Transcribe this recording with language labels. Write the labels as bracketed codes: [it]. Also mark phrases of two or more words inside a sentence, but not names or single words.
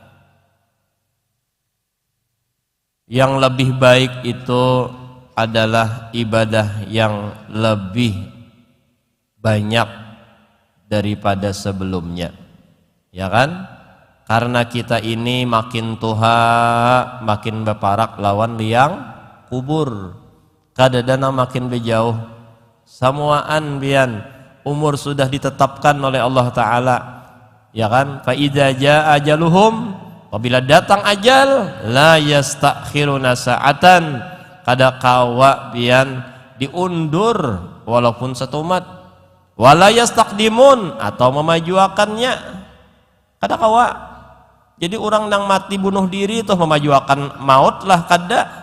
[bjn] Yang lebih baik itu adalah ibadah yang lebih banyak daripada sebelumnya. Ya kan? Karena kita ini makin tuha, makin berparak lawan liang kubur. Kadadana makin berjauh. Samuaan bian umur sudah ditetapkan oleh Allah Ta'ala, ya kan? [ar] فإذا جاء أجلهم, [bjn] apabila datang ajal, [ar] لا يستأخرون ساعة, [bjn] kada kawa bian diundur walaupun setumat, [ar] ولا يستقدمون [bjn] atau memajuakannya, kada kawa. Jadi orang nang mati bunuh diri itu memajuakan maut lah, kada.